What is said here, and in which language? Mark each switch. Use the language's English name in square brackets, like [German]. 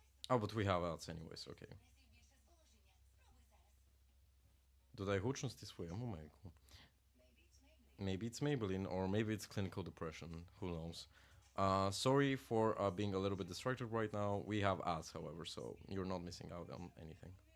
[English] Oh, but we have ads anyways, okay. [Ukrainian] Doдай гучності своєму мейку. [English] Maybe it's Maybelline, or maybe it's clinical depression. Who knows? Sorry for being a little bit distracted right now. We have ads, however, so you're not missing out on anything.